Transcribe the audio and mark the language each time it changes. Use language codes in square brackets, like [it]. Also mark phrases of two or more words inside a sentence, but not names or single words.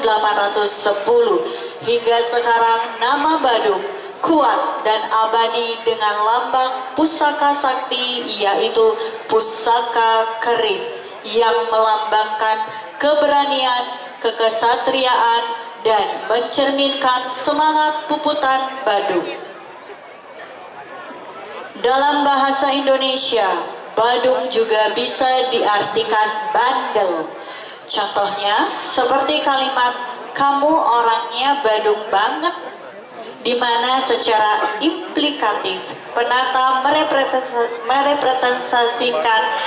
[id] Hingga sekarang nama Badung kuat dan abadi dengan lambang pusaka sakti, yaitu pusaka keris yang melambangkan keberanian, kekesatriaan, dan mencerminkan semangat puputan Badung. Dalam bahasa Indonesia, Badung juga bisa diartikan bandel. Contohnya seperti kalimat "kamu orangnya Badung banget", di mana secara implikatif penata merepresentasikan